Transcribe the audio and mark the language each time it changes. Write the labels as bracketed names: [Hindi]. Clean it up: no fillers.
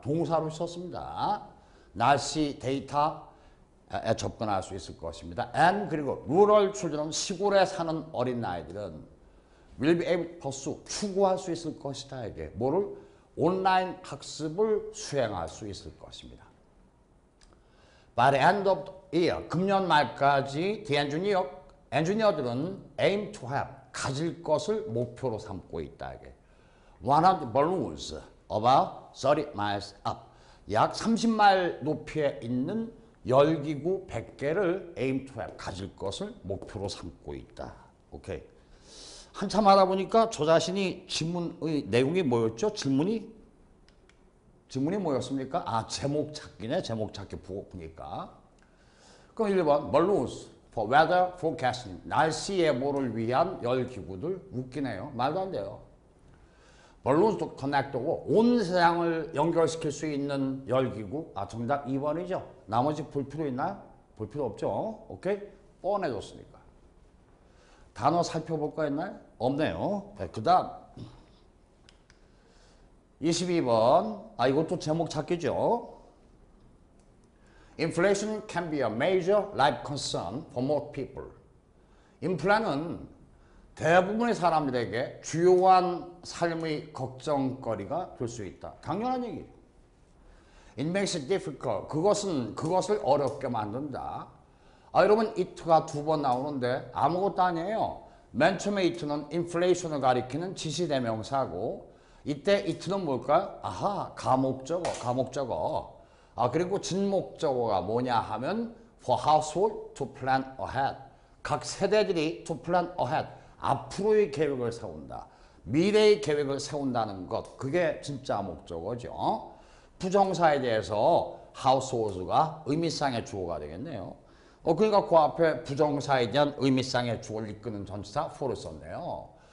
[Korean] 동사로 썼습니다. 날씨 데이터에 접근할 수 있을 것입니다. And 그리고 [English] rural children, [Korean] 시골에 사는 어린 아이들은 [English] will be able to pursue, [Korean] 추구할 수 있을 것이다. 이게 뭐를? 온라인 학습을 수행할 수 있을 것입니다. [English] By the end of the year, [Korean] 금년 말까지 [English] the 엔지니어들은 aim to have, [Korean] 가질 것을 목표로 삼고 있다. 이게 [English] 100 balloons about 30 miles up, [Korean] 약 30마일 높이에 있는 열기구 100개를 [English] aim to have, [Korean] 가질 것을 목표로 삼고 있다. 오케이. 한참 하다 보니까 저 자신이 질문의 내용이 뭐였죠? 질문이 뭐였습니까? 제목 찾기네. 제목 찾기 보니까. 그럼 1번 [English] balloons for weather forecasting, [Korean] 날씨 예보를 위한 열기구들. 웃기네요. 말도 안 돼요. balloons도 connect고 온 세상을 연결시킬 수 있는 열기구. 정답 2번이죠. 나머지 볼 필요 있나요? 볼 필요 없죠. 오케이? 뻔해졌으니까. 단어 살펴볼 거 있나요? 없네요. 네, 그 다음 22번. 이것도 제목 찾기죠. [English] Inflation can be a major life concern for most people. [Korean] 인플레는 대부분의 사람들에게 주요한 삶의 걱정거리가 될 수 있다. 당연한 얘기예요. [English] It makes it difficult. [Korean] 그것을 어렵게 만든다. 여러분 it가 두 번 나오는데 아무것도 아니에요. 맨 처음에 it는 인플레이션을 가리키는 지시대명사고 이때 it는 뭘까요? 아하, 가목적어. 그리고 진목적어가 뭐냐 하면 [English] for household to plan ahead. [Korean] 각 세대들이 [English] to plan ahead. [Korean] 앞으로의 계획을 세운다. 미래의 계획을 세운다는 것. 그게 진짜 목적어죠. 부정사에 대해서 household가 의미상의 주어가 되겠네요. 그러니까 그 앞에 부정사에 대한 의미상의 주어를 이끄는 전치사 for를 썼네요.